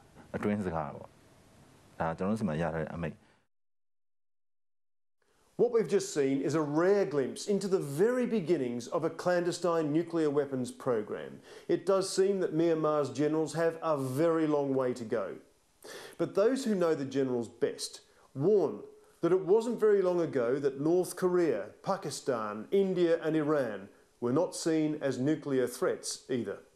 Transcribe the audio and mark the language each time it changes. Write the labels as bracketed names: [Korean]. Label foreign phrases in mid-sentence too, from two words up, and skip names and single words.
[Burmese] အတွင်းစကားပေါ့ဒါကျွန်တော်တို့စီမှာရတဲ့အမိတ် [English] What we've just seen is a rare glimpse into the very beginnings of a clandestine nuclear weapons program. It does seem that Myanmar's generals have a very long way to go. But those who know the generals best warn that it wasn't very long ago that North Korea, Pakistan, India and Iran were not seen as nuclear threats either.